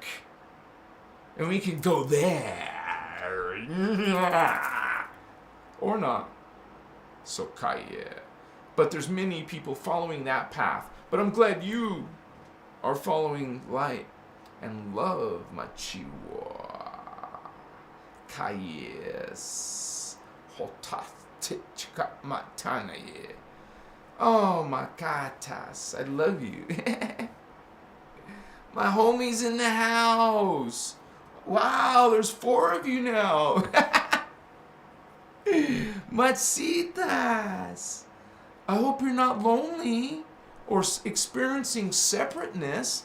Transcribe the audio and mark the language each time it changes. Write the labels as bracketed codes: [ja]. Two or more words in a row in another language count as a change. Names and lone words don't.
[en] And we can go there. Or not. So kaya. But there's many people following that path. But I'm glad you are following light and love, machiwa. Kayes. Hotastichka matanaye. Oh my gatas, I love you. My homie's in the house. Wow, there's 4 of you now. Matsitas. I hope you're not lonely or experiencing separateness.